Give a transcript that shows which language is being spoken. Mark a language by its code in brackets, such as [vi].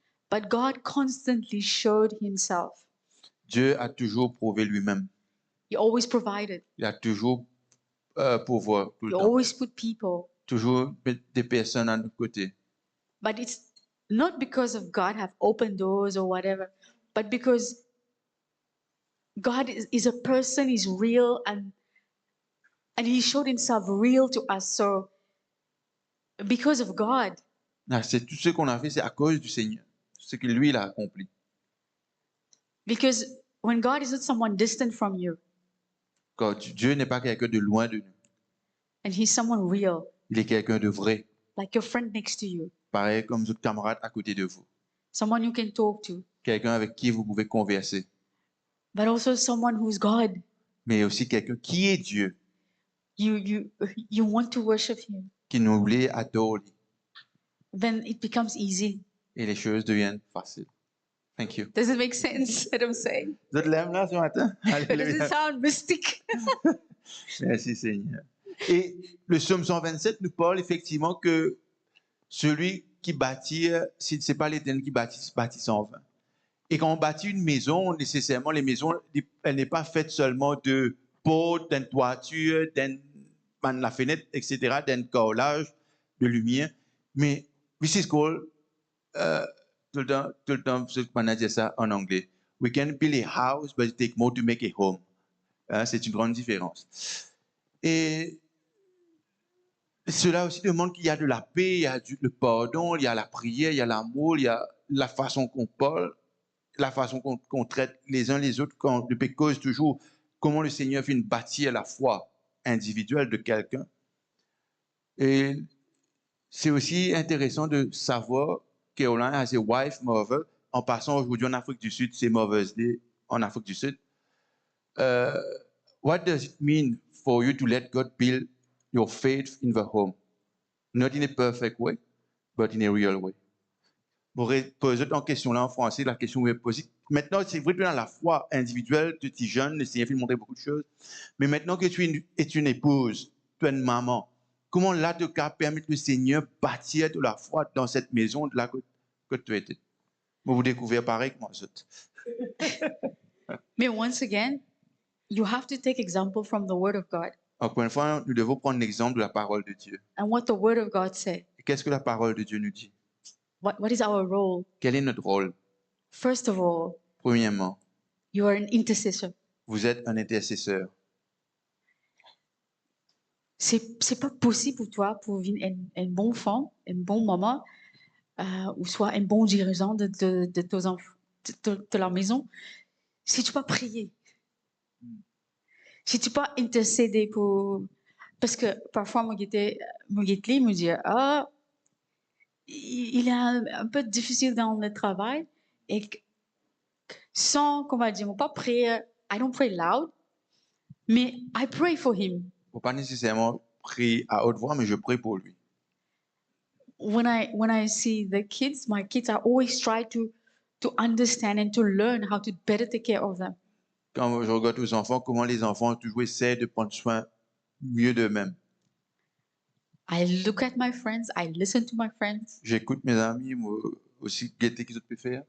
[en] But God constantly showed Himself. [fr] Dieu a toujours prouvé lui-même. [en] He always provided. [fr] Il a toujours pourvoir tout [en] He [fr] le temps. [en] always put people. [fr] Toujours mettre des personnes à notre côté. [en] But it's not because of God have opened doors or whatever, but because God is a person, is real, and He showed Himself real to us. So because of God, [fr] Ah, c'est tout ce qu'on a fait, c'est à cause du Seigneur. Ce que lui, il a accompli. [en] because when God is not someone distant from you, [fr] Quand Dieu n'est pas quelqu'un de loin de nous. [en] and He's someone real, [fr] Il est quelqu'un de vrai. [en] like your friend next to you, [fr] Pareil comme votre camarade à côté de vous. [en] someone you can talk to, [fr] Quelqu'un avec qui vous pouvez converser. [en] but also someone who's God. [fr] Mais aussi quelqu'un qui est Dieu, [en] You want to worship Him. [fr] qui nous voulait adorer. [en] Then it becomes easy. [fr] Et les choses deviennent faciles. [en] Thank you. Does it make sense what I'm saying? [fr] Vous êtes là ce matin? [en] Does it [fr] Alléluia. [en] sound mystic? [fr] Merci Seigneur. Et le psaume 127 nous parle effectivement que celui qui bâtit, si ce n'est pas l'Éternel qui bâtit en vain. Et quand on bâtit une maison, nécessairement, les maisons, elle n'est pas faite seulement de portes, d'une toiture, la fenêtre, etc., d'un carrelage, de lumière. Mais Mrs. Cole, tout le temps, je peux dire ça en anglais. [en] We can build a house, but it takes more to make a home. [fr] Hein, c'est une grande différence. Et cela aussi demande qu'il y a de la paix, il y a le pardon, il y a la prière, il y a l'amour, il y a la façon qu'on parle, la façon qu'on traite les uns les autres, quand le cause toujours comment le Seigneur vient bâtir la foi individuelle de quelqu'un. Et c'est aussi intéressant de savoir Caroline [en] as a wife, mother. [fr] En passant aujourd'hui en Afrique du Sud, c'est Mother's Day en Afrique du Sud. [en] What does it mean for you to let God build your faith in the home? Not in a perfect way, but in a real way. [fr] Vous posez en question là en français, la question est posée. Maintenant, c'est vrai que dans la foi individuelle, tu es jeune, le Seigneur fait montrer beaucoup de choses. Mais maintenant que tu es une épouse, tu es une maman, comment là, tu as permis que le Seigneur bâtir de la foi dans cette maison là que tu étais? Vous découvrez pareil que moi. [en] Mais once again, you have to take example from the Word of God [fr] Encore une fois, nous devons prendre l'exemple de la parole de Dieu. [en] and what the Word of God said. [fr] Et qu'est-ce que la parole de Dieu nous dit? [en] What is our role? [fr] Quel est notre rôle? [en] First of all, [fr] Premièrement, [en] you are an intercessor. [fr] vous êtes un intercesseur. C'est pas possible pour toi pour devenir un bon femme, un bon maman, ou soit un bon dirigeant de tes enfants, de la maison, si tu peux pas prier, si tu peux pas intercéder pour, parce que parfois mon guetté me dit ah il est un peu difficile dans le travail et sans qu'on va dire pas prier, [en] I don't pray loud, [fr] mais [en] I pray for him. [fr] Il ne faut pas nécessairement prier à haute voix, mais je prie pour lui. [en] When I see the kids, my kids, I always try to understand and to learn how to better take care of them. [fr] Quand je regarde aux enfants, comment les enfants toujours essaient de prendre soin mieux d'eux-mêmes. [en] I look at my friends, I listen to my friends. [fr] J'écoute mes amis, moi aussi, guetter qu'ils peuvent faire.